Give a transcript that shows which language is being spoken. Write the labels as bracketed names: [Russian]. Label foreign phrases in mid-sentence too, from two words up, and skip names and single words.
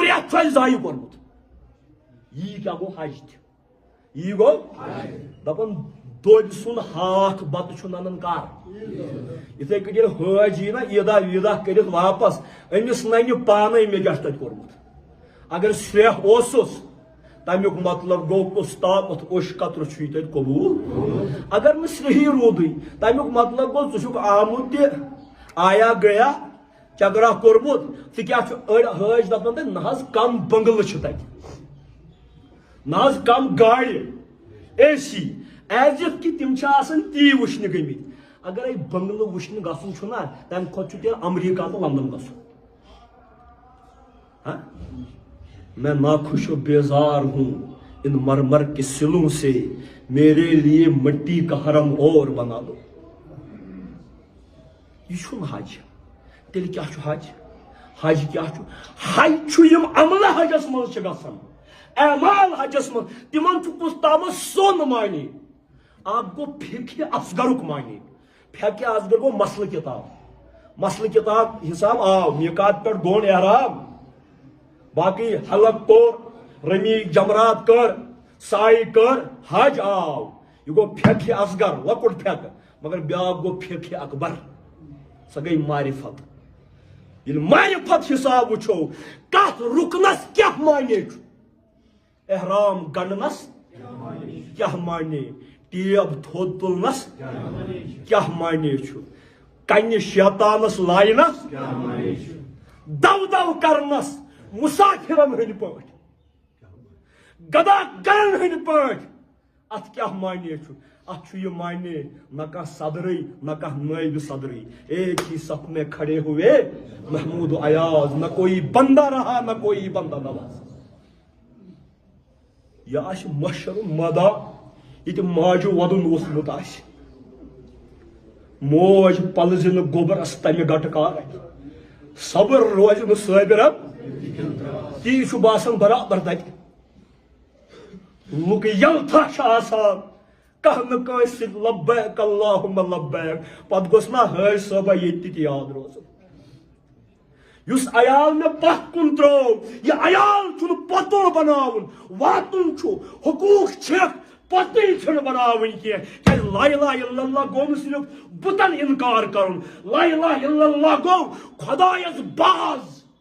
[Kashmiri] رٮ۪تھ چھُ اَسہِ ضایہِ کوٚرمُت یی کیٛاہ گوٚو حج تہِ یہ گو دپن دۄدِ سُنٛد ہاکھ بتہٕ چھُ ننان کر یِتھٕے کٔنۍ ییٚلہِ حٲج یی نا عیٖدہ ویٖدہ کٔرِتھ واپس أمِس ننہِ پانے مےٚ کیٛاہ چھُ تتہِ کوٚرمُت اگر سرٛیٚح اوسُس تمیُک مطلب گوٚو کُس تامتھ اوٚش قطرٕ چھُے تتہِ قبوٗل اگر نہٕ سرٛیٚہی روٗدٕے تمیُک مطلب گوٚو ژٕ چھُکھ آمُت تہِ [Urdu] آیا گیا [Kashmiri] چکرا کوٚرمُت ژٕ کیٛاہ چھُ أڑۍ حٲج دپان تتہِ نہ حظ کم بنگلہٕ چھِ تتہِ نہ حظ کم گاڑِ اے سی ایز اف کہ تم آسان تی وچھنہِ گٔمٕتۍ اگر بنگلہٕ وچھنہِ گژھُن چھُ نا تمہِ کھۄتہٕ چھُ تیٚلہِ امریکہ تہٕ لندن گژھُن [Urdu] میں ناخوش و بیزار ہوں ان مرمر کے سلوں سے میرے لیے مٹی کا حرم اور بنا دو [Kashmiri] یہ چھُنہٕ حج تیٚلہِ کیٛاہ چھُ حج حج کیٛاہ چھُ حج چھُ یِم عملہٕ حجس منٛز چھِ گژھان اعمال حجس من تمن کس تام سون معنی اکھ گو فقہ اصغرک معنی فقہ اصغر گو مسلہ کتاب حساب آو میقات پہ گون احرام باقی حلق کور رمی جمرات کر سائی کر حج آو یہ گو فقہ اصغر لکٹ فقہ مگر بیاکھ گو فقہ اکبر سا گئی معرفت یل معرفت حساب وچھو کت رکنس کیا معنی چھُ احرام گنڈنس کیا معنی ٹیب تھوٚد تُلنس کیا معنی چھُ کنہِ شیطانس لاینس دو دو کرنس مسافرن ہٕنٛدۍ پٲٹھۍ گدا گرن ہٕنٛدۍ پٲٹھۍ اتھ کیا معنی چھُ اتھ چھُ یہِ معنی نہ کانٛہہ صدرٕے نہ کانٛہہ نٲیِبہِ صدرٕے [Urdu] ایک ہی صف میں کھڑے ہوئے محمود و ایاز نہ کوئی بندہ رہا نہ کوئی بندہ نواز [Kashmiri] یہ آس مشر مدا یہ ماجو ودن اوسمت آس موج پلز گوبرس تمہ گٹکار صبر روز نا صابر تی باسان برابر تت لوک یلتھا آسان کانٛہہ نہٕ کٲنٛسہِ سۭتۍ [Arabic] لبیک اللہُمہ لبیک [Kashmiri] پتہٕ گوٚژھ نا حٲج صٲبا ییٚتہِ تہِ یاد روزُن یُس عیال مےٚ پتھ کُن ترٛوو یہِ عیال چھُنہٕ پۄتُر بناوُن واتُن چھُ حقوٗق چھِکھ پۄتٕرۍ چھِنہٕ بناوٕنۍ کینٛہہ کیٛازِ [Arabic] لا اِلہَ اِلَّا اللہ [Kashmiri] گوٚو نہٕ صرف بُتن اِنکار کرُن [Arabic] لا اِلہَ اِلَّا اللہ [Kashmiri] گوٚو خۄدایس باز